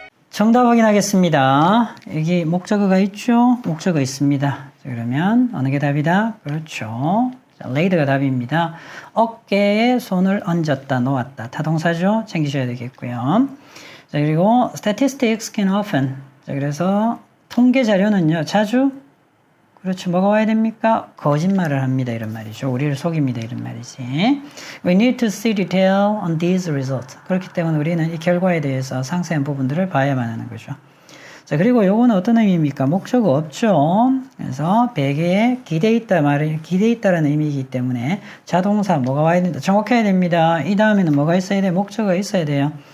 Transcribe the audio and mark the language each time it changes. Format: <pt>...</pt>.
<ko>정답 확인하겠습니다. 여기 목적어가 있죠? 목적어 있습니다. 그러면 어느 게 답이다? 그렇죠. laid가 답입니다. 어깨에 손을 얹었다, 놓았다. 타동사죠? 챙기셔야 되겠고요.</ko> <en>자, 그리고 statistics can often.</en> <ko>자, 그래서 통계 자료는요, 자주 그렇죠. 뭐가 와야 됩니까? 거짓말을 합니다. 이런 말이죠. 우리를 속입니다. 이런 말이지.</ko> <en>We need to see detail on these results.</en> <ko>그렇기 때문에 우리는 이 결과에 대해서 상세한 부분들을 봐야만 하는 거죠. 자, 그리고 요거는 어떤 의미입니까? 목적어 없죠. 그래서 베개에 기대 있다 기대 있다라는 의미이기 때문에 자동사 뭐가 와야 된다. 정확해야 됩니다. 이 다음에는 뭐가 있어야 돼요? 목적어가 있어야 돼요.</ko>